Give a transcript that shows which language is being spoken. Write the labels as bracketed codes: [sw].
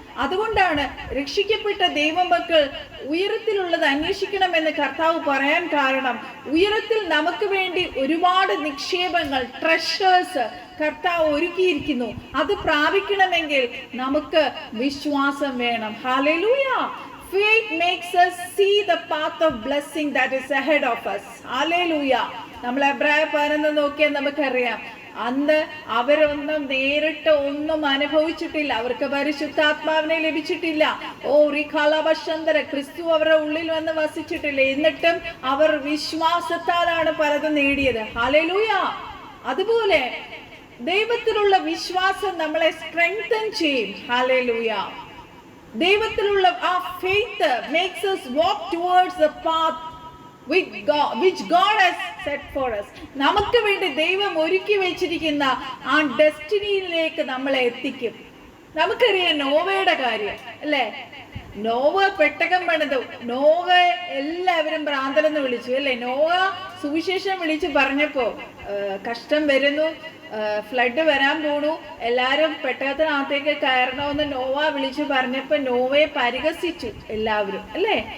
[ml] അതുകൊണ്ടാണ് രക്ഷിക്കപ്പെട്ട ദൈവമക്കൾ ഉയരത്തിലുള്ളത് അന്വേഷിക്കണമെന്ന് കർത്താവ് പറയാൻ കാരണം, ഉയരത്തിൽ നമുക്ക് വേണ്ടി ഒരുപാട് നിക്ഷേപങ്ങൾ, ട്രഷേഴ്സ് കർത്താവ് ഒരുക്കിയിരിക്കുന്നു. അത് പ്രാപിക്കണമെങ്കിൽ നമുക്ക് വിശ്വാസം വേണം. Hallelujah. [en] Faith makes us see the path of blessing that is ahead of us. Hallelujah. [ml] നമ്മൾ എബ്രായ 11 നോക്കിയാൽ നമുക്കറിയാം, അന്ന് അവരൊന്നും നേരിട്ട് ഒന്നും അനുഭവിച്ചിട്ടില്ല, അവർക്ക് പരിശുദ്ധാത്മാവിനെ ലഭിച്ചിട്ടില്ല. ഓ റിഖാലവശന്തര, ക്രിസ്തു അവരുടെ ഉള്ളിൽ വന്ന് വസിച്ചിട്ടില്ല. എന്നിട്ടും അവർ വിശ്വാസത്താലാണ് പലതും നേടിയത്. ഹല്ലേലൂയ. അതുപോലെ ദൈവത്തിലുള്ള വിശ്വാസം നമ്മളെ സ്ട്രെങ്തൻ ചെയ്യും. ഹല്ലേലൂയ. ദൈവത്തിലുള്ള ആ faith [en] makes us walk towards the path which God has set for us. [ml] നമുക്ക് വേണ്ടി ദൈവം ഒരുക്കി വെച്ചിരിക്കുന്ന ആ ഡെസ്റ്റിനിയിലേക്ക് നമ്മളെ എത്തിക്കും. നമുക്കറിയാം നോവയുടെ കാര്യം അല്ലേ? നോവ പെട്ടകം പണിതു. നോവ എല്ലാവരും ഭ്രാന്തനെന്ന് വിളിച്ചു അല്ലേ? നോവ സുവിശേഷം വിളിച്ചു പറഞ്ഞപ്പോ കഷ്ടം വരുന്നു, ഫ്ലഡ് വരാൻ പോണു, എല്ലാവരും പെട്ടകത്തിനകത്തേക്ക് കയറണമെന്ന് നോവ വിളിച്ചു പറഞ്ഞപ്പോ നോവയെ പരിഹസിച്ചു എല്ലാവരും അല്ലേ?